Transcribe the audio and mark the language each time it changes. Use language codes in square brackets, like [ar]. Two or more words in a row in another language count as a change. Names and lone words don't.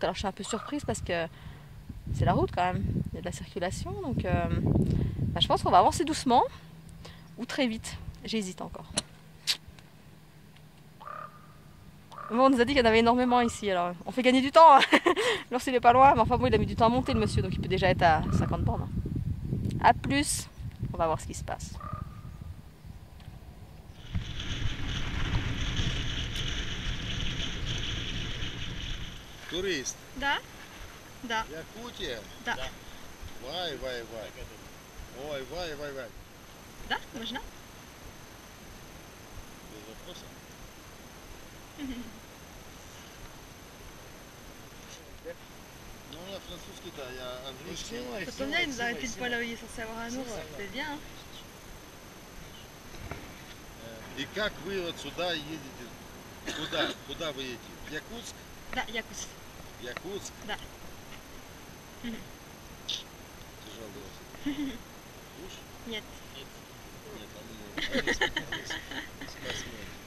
[fr] Alors je suis un peu surprise parce que c'est la route quand même, il y a de la circulation, donc je pense qu'on va avancer doucement ou très vite, j'hésite encore. Bon, on nous a dit qu'il y en avait énormément ici, alors on fait gagner du temps, hein. L'ours il est pas loin, mais enfin bon il a mis du temps à monter le monsieur, donc il peut déjà être à 50 bornes. A plus, on va voir ce qui se passe. [ru] Турист. Да? Да. Якутия? Да. Вай. Ой, вай. Да, можно? Без вопроса. [fr] Non, la [ru] французский-то, я английский. [fr] Ça tombe bien, il nous a arrêté de poil là où il est censé avoir un ours, c'est bien. Hein. [ru] И как вы вот сюда едете? Куда вы едете? В Якутск? Да, Якутск. Якутск? Да. Тяжелый велосипед. Уж? Нет. Нет, они спортсмены.